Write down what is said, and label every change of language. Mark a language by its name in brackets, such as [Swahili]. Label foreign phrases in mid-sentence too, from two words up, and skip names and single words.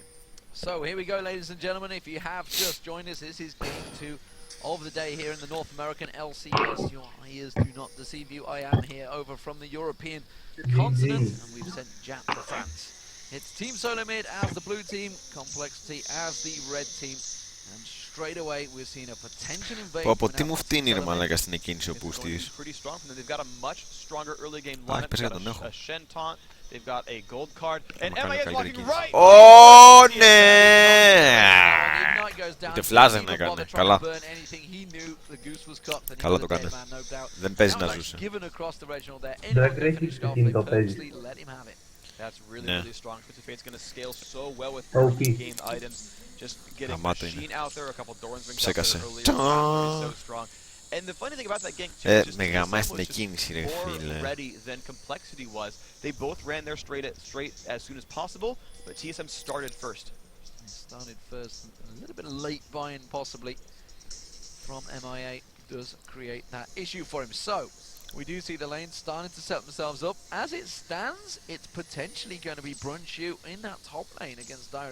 [English] So here we go, ladies and gentlemen. If you have just joined us, this is game 2 of the day here in the North American LCS. Your ears do not deceive you. I am here over from the European continent, and we've sent Jap to France. It's Team Solo Mid as the blue team, Complexity as the red team, and straight away we're seeing a potential invasion. [Greek] Από τι μου φτύνει ρε μαλάκα στην εκκίνηση ο πούστης. [English] Pretty strong from them. They've got a much stronger early game lineup. They've got a Shen taunt. They've got a gold card. And MA is walking right. [Greek] Ω, ναι! Ούτε φλάζ δεν έκανε. Καλά. Καλά το έκανε. Δεν παίζει να ζούσε. Drag Racing στο κινητό παίζει. [English] That's really, really strong. Twisted Fate's going to scale so well with OP. game items. Just getting Machine out there, a couple Doran's rings out [Greek] Ψέκασε. [English] there earlier. So strong. And the funny thing about that gank too is just [Greek] Με γαμάει [English] TSM [Greek] στην [English] was just [Greek] εκκίνηση ρε [English] more [Greek] φίλε. [English] ready than Complexity was. They both ran their straight as soon as possible, but TSM started first. Started first, a little bit of late buy-in possibly from MIA does create that issue for him. So we do see the lanes starting to set themselves up. As it stands, it's potentially going to be Brunchu in that top lane against Dire.